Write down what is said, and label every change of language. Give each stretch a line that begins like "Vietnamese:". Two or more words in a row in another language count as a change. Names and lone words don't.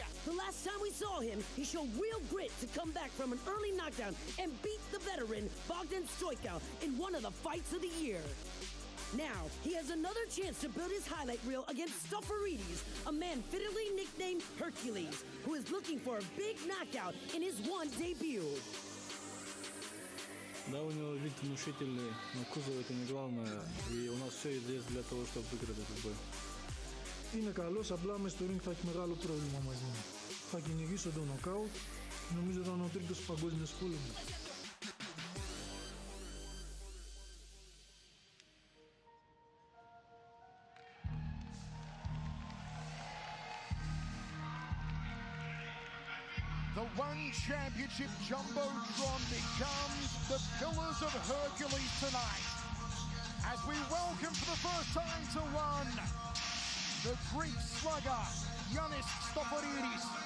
English: The last time we saw him, he showed real grit to come back from an early knockdown and beat the veteran Bogdan Stoichkov in one of the fights of the year. Now, he has another chance to build his highlight reel against Stoforidis, a man fittingly nicknamed Hercules, who is looking for a big knockout in his one debut.
Russian: Да, у него вид внушительный, но кузов это не главное, и у нас все есть для того, чтобы выиграть этот бой.
Greek: Είναι καλός, απλά μες στο ring θα έχει μεγάλο πρόβλημα μαζί μου. Θα κυνηγήσω το νοκάουτ, νομίζω θα είναι ο 3ος παγκόσμιος πόλεμος.
English: The one championship jumbotron becomes the Pillars of Hercules tonight as we welcome for the first time to one the Greek slugger GIANNIS Stoforidis.